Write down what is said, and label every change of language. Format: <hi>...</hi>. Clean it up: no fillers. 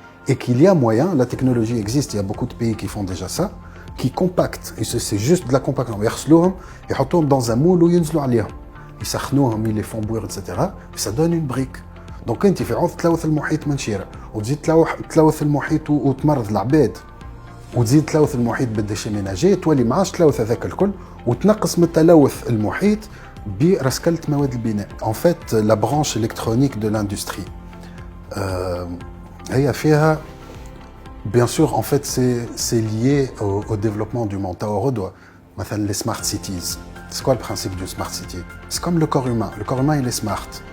<fr>Et qu'il y a moyen, la technologie existe, il y a beaucoup de pays qui font déjà ça, qui compactent, et c'est juste de la compaction. Ils mettent dans un moule où ils ils les font bouillir, etc. Et ça donne une brique.</fr> <ar>Donc انت في عوض تلوث المحيط من شيرة وتزيد تلوث المحيط وتمرض العباد وتزيد تلوث المحيط بالديشي ميناجي تولي معاش تلوث هذاك الكل وتنقص من تلوث المحيط برسكلة مواد البناء.</ar> <fr>En fait, la branche électronique de l'industrie</fr> <ar>هي فيها</ar> <fr>bien sûr en fait c'est lié au développement du monde.</fr> <ar>مثلا</ar> <fr>les smart cities. C'est quoi le principe d'une smart city? C'est comme le corps humain. Le corps humain, il est smart.</fr>